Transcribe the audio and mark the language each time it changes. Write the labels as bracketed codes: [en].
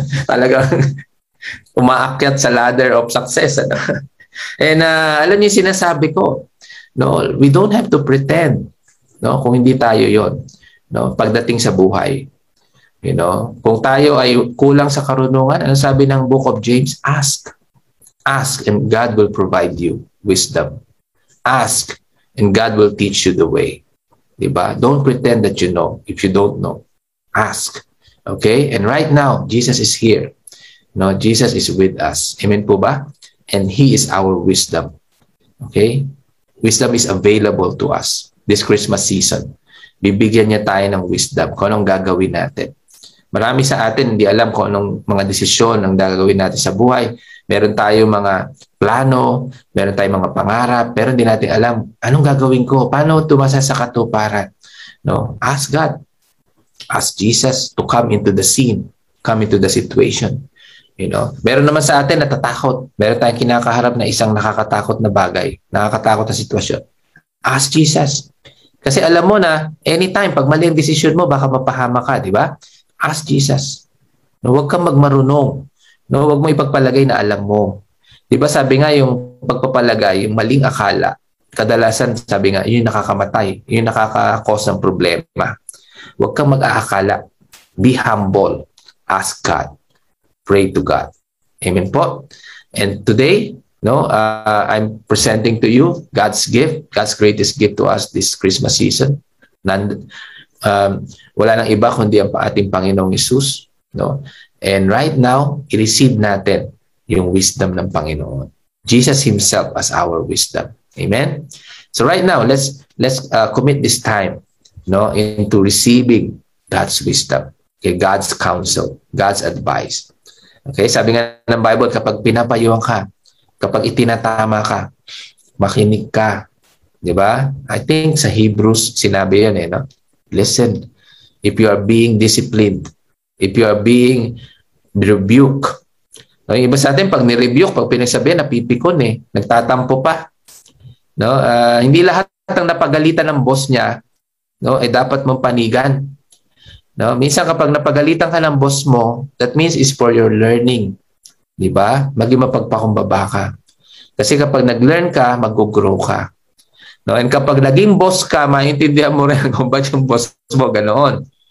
[tl] Talagang umaakyat sa [en] ladder of success, [tl] ano. And alam niyo sinasabi ko, no, [en] we don't have to pretend, [tl] no, kung hindi tayo 'yon, no, pagdating sa buhay. [en] You know, [tl] kung tayo ay kulang sa karunungan, ano sabi ng Book of James? [en] Ask and God will provide you wisdom. Ask and God will teach you the way. [tl] Diba? [en] Don't pretend that you know if you don't know. Ask. Okay? And right now, Jesus is here. No, Jesus is with us. Amen [tl] po ba? [en] And He is our wisdom. Okay? Wisdom is available to us this Christmas season. [tl] Bibigyan niya tayo ng wisdom kung anong gagawin natin. Marami sa atin hindi alam kung anong mga desisyon ang gagawin natin sa buhay. Meron tayong mga plano, meron tayong mga pangarap, pero hindi natin alam anong gagawin ko, paano tumasa sa katuparan. No? [en] Ask God. Ask Jesus to come into the scene, come into the situation. [tl] You know, meron naman sa atin natatakot. Meron tayong kinakaharap na isang nakakatakot na bagay, nakakatakot na sitwasyon. [en] Ask Jesus. [tl] Kasi alam mo na, anytime, pag mali ang desisyon mo, baka mapahama ka, di ba? [en] Ask Jesus. [tl] No, huwag kang magmarunong. No, huwag mo ipagpalagay na alam mo. Di ba sabi nga yung pagpapalagay, yung maling akala, kadalasan sabi nga, yun yung nakakamatay, yun yung nakaka-cause ng problema. Huwag kang mag-aakala. [en] Be humble. Ask God. pray to God. [tl] Amen po. [en] And today, I'm presenting to you God's gift, God's greatest gift to us this Christmas season. [tl] Wala nang iba kundi ang ating Panginoong Hesus. [en] And right now, [tl] i-receive natin yung wisdom ng Panginoon. [en] Jesus Himself as our wisdom. Amen? So right now, let's commit this time into receiving God's wisdom, God's counsel, God's advice. [tl] Okay, sabi nga ng Bible, kapag pinapayuhan ka, kapag itinatama ka, makinig ka. Diba? [en] I think [tl] sa Hebrews, sinabi yan [en] Listen, if you are being disciplined, if you are being rebuked. [tl] Yung iba sa atin, pag ni-rebuke, pag pinagsabihan, napipikon nagtatampo pa. Hindi lahat ng napagalitan ng boss niya, dapat mong panigan. Minsan kapag napagalitan ka ng boss mo, [en] that means it's for your learning. [tl] Diba? Maging mapagpakumbaba ka. Kasi kapag nag-learn ka, mag-grow ka. And kapag naging boss ka, maintindihan mo rin kung ba't yung boss mo ganoon.